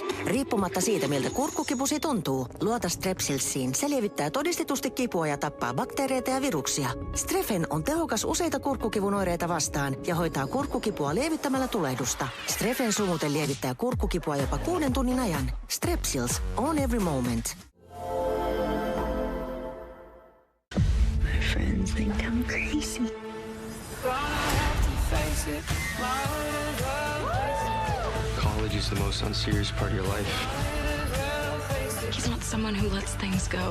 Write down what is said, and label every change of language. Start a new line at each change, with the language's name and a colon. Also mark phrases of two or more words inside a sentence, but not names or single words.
Finnish: Riippumatta siitä, miltä kurkkukipusi tuntuu, luota Strepsilsiin. Se lievittää todistetusti kipua ja tappaa bakteereita ja viruksia. Strefen on tehokas useita kurkkukivun oireita vastaan ja hoitaa kurkkukipua lievittämällä tulehdusta. Strefen sumute lievittää kurkkukipua jopa 6 tunnin ajan.
English: Strepsils, on every moment. My friends think I'm crazy. College is the most unserious part of your life. He's not someone who lets things go.